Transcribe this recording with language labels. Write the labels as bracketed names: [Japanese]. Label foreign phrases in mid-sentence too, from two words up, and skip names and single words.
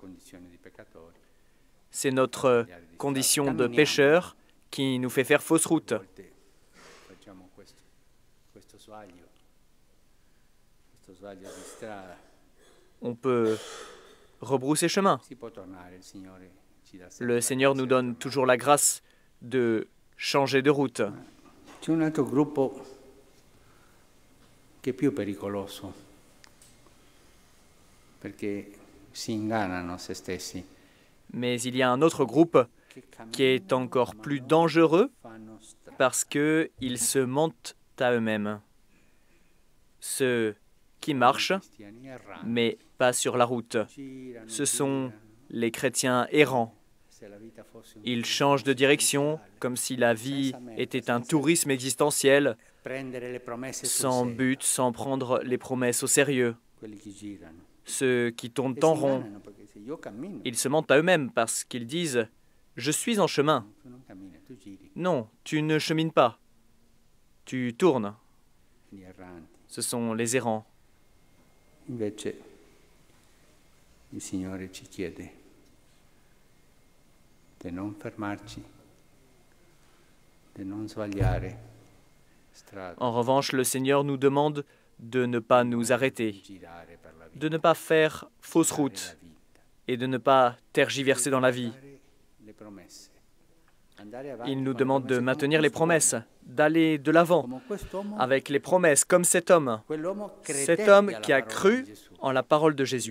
[French] C'est notre condition de pécheur qui nous fait faire fausse route. On peut rebrousser chemin. Le Seigneur nous donne toujours la grâce de changer de route. [Italian] C'è un altro gruppo che è più pericoloso perché si ingannano se stessi. [French] Mais il y a un autre groupe qui est encore plus dangereux parce qu'ils se mentent à eux-mêmes. Ceux qui marchent, mais pas sur la route. Ce sont les chrétiens errants. Ils changent de direction comme si la vie était un tourisme existentiel, sans but, sans prendre les promesses au sérieux. Ceux qui tournent en rond, ils se mentent à eux-mêmes parce qu'ils disent « Je suis en chemin ». Non, tu ne chemines pas. Tu tournes. Ce sont les errants. [Italian] Invece il Signore ci chiede di non fermarci, di non sbagliare strada. [French] En revanche, le Seigneur nous demande de ne pas nous arrêter, de ne pas faire fausse route et de ne pas tergiverser dans la vie. Il nous demande de maintenir les promesses, d'aller de l'avant avec les promesses, comme cet homme qui a cru en la parole de Jésus.